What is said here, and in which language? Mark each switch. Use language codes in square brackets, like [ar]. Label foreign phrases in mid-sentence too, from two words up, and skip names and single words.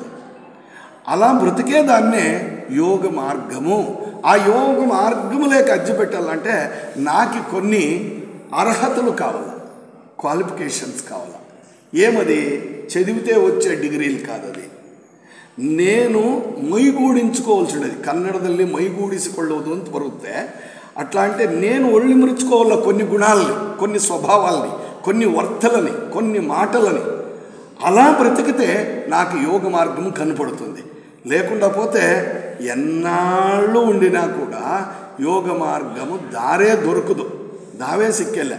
[te] అలా బ్రతికేదాన్నే యోగ మార్గము. ఆ యోగ మార్గము లేక అజ్జి పెట్టాలంటే నాకు కొన్ని అర్హతలు కావాలి, క్వాలిఫికేషన్స్ కావాలి. ఏమది? చదివితే వచ్చే డిగ్రీలు కాదు. అది నేను ಮೈಗೂಡಿಂచుకోవాల్సినది. [kn] ಕನ್ನಡದಲ್ಲಿ ಮೈಗೂಡಿಸಿಕೊಳ್ಳುವುದು ಅಂತ ಬರುತ್ತೆ. [te] అట్లా అంటే నేను ఒళ్ళి మురుచుకోవాల కొన్ని గుణాలని, కొన్ని స్వభావాలని, కొన్ని వర్తలని, కొన్ని మాటలని. అలా బ్రతికితే నాకు యోగ మార్గం కనపడుతుంది. లేకుండా పోతే ఎన్నాళ్ళు ఉండినా కూడా యోగ మార్గము దారే దొరకదు, [kn] ದಾವೇ ಸಿಕ್ಕೆಲೇ.